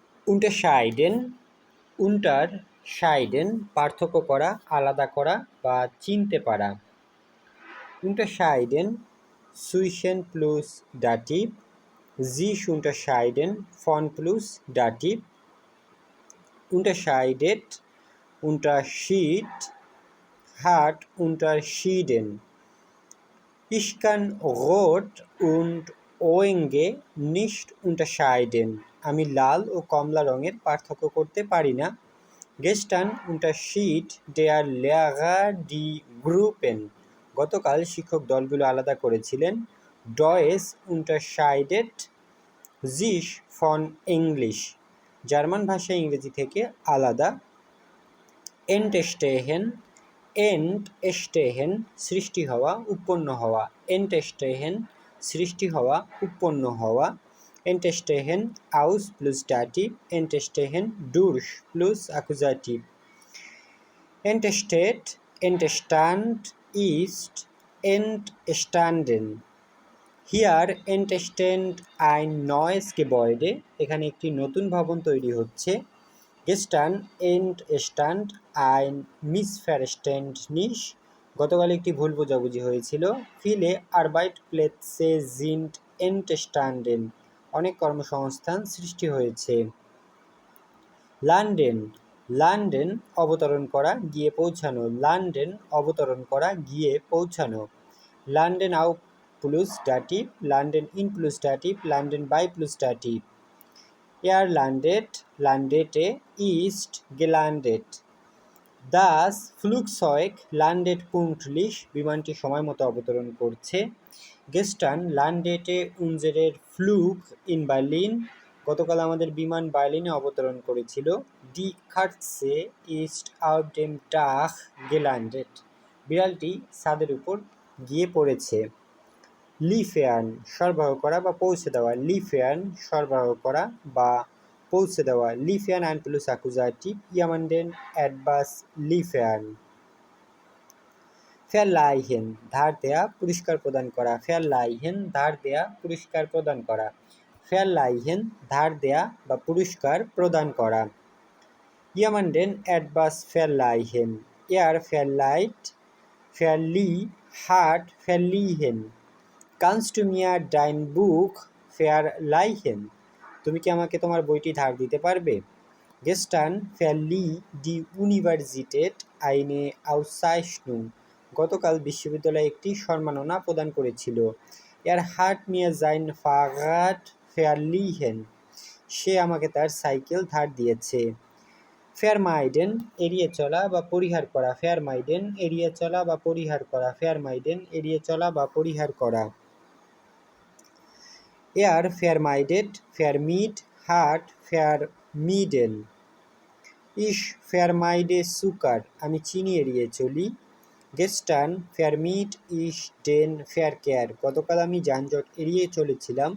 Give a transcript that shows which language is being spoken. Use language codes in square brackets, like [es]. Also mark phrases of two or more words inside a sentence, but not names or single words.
[de] unterscheiden unterscheiden [bn] পার্থক্য করা, আলাদা করা বা চিনতে পারা। [de] Unterscheiden zwischen plus Dativ, sich unterscheiden von plus Dativ, unterscheidet, Unterschied, hat unterschieden. Ich kann rot und orange nicht unterscheiden. [bn] আমি লাল ও কমলা রঙের পার্থক্য করতে পারি না। [de] Gestern unterschied der Lehrer die Gruppen. [bn] গতকাল শিক্ষক দলগুলো আলাদা করেছিলেন। [de] Deutsch unterscheidet sich von English. [bn] জার্মান ভাষা ইংরেজি থেকে আলাদা। [de] Entstehen entstehen [bn] সৃষ্টি হওয়া, উৎপন্ন হওয়া। Entstehen সৃষ্টি হওয়া, উৎপন্ন হওয়া। [de] Entstehen aus plus Dativ, entstehen durch plus Akkusativ. Entsteht, entstand, ist, entstanden. Hier entsteht ein neues Gebäude. [bn] এখানে একটি নতুন ভবন তৈরি হচ্ছে। [de] Gestern entstand ein Missverständnis. [bn] গতকাল একটি ভুল বোঝাবুঝি হয়েছিল। [de] Viele Arbeitsplätze sind entstanden. [bn] অনেক কর্মসংস্থান সৃষ্টি হয়েছে। [de] Landen landen [bn] অবতরণ করা, গিয়ে পৌঁছানো। Landen অবতরণ করা, গিয়ে পৌঁছানো। [de] Landen auf plus Dativ, Landen in plus Dativ, Landen bei plus Dativ. Er landet, landete, ist gelandet. Das Flugzeug landet pünktlich, [bn] বিমানটি সময় মতো অবতরণ করছে। [de] Gestern landete unsere Flug in Berlin. [bn] গতকাল আমাদের বিমান বার্লিনে অবতরণ করেছিল। [de] Die Katze ist auf dem Dach gelandet. [bn] বিড়ালটি ছাদের উপর গিয়ে পড়েছে। Liefern সরবরাহ করা বা পৌঁছে দেওয়া। Liefern সরবরাহ করা বা পৌঁছে দেওয়া। [de] Liefern ein plus Akkusativ, jemanden etwas liefern. [bn] Verleihen ধার দেয়া, পুরস্কার প্রদান করা। Verleihen ধার দেয়া, পুরস্কার প্রদান করা। Verleihen ধার দেয়া বা পুরস্কার প্রদান করা। [de] Jemanden etwas verleihen. Er verleiht, verlieh, hat verliehen. Kannst du mir dein Buch verleihen? [bn] তুমি কি আমাকে তোমার বইটি ধার দিতে পারবে? [de] Gestern verlieh die Universität eine Auszeichnung. [bn] গতকাল বিশ্ববিদ্যালয় একটি সম্মাননা প্রদান করেছিল। [de] Er hat mir sein Fahrrad verliehen. [bn] সে আমাকে তার সাইকেল ধার দিয়েছে। Vermeiden এড়িয়ে চলা বা পরিহার করা। Vermeiden এড়িয়ে চলা বা পরিহার করা। Vermeiden এড়িয়ে চলা বা পরিহার করা। [de] Er vermeidet, vermied, hat vermieden. Ich vermeide Zucker. [bn] আমি চিনি এড়িয়ে চলি। [de] Gestern vermied ich den Verkehr. [bn] গতকাল আমি যানজট এড়িয়ে চলেছিলাম।